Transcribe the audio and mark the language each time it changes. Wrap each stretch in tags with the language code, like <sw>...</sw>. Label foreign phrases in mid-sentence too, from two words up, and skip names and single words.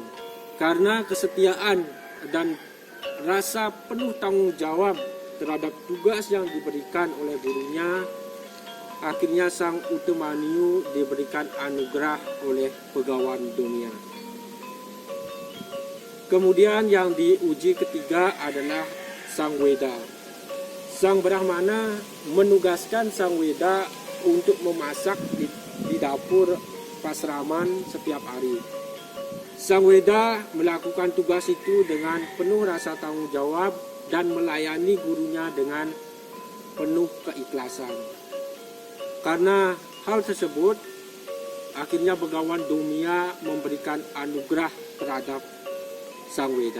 <id>Karena kesetiaan dan rasa penuh tanggung jawab terhadap tugas yang diberikan oleh gurunya, akhirnya sang Udamanyu diberikan anugerah oleh Begawan Dumya. Kemudian yang diuji ketiga adalah sang Weda. Sang Brahmana menugaskan sang Weda untuk memasak di dapur pasraman setiap hari. Sang Weda melakukan tugas itu dengan penuh rasa tanggung jawab dan melayani gurunya dengan penuh keikhlasan. Karena hal tersebut, akhirnya Begawan Dumya memberikan anugerah terhadap sang Weda.</id>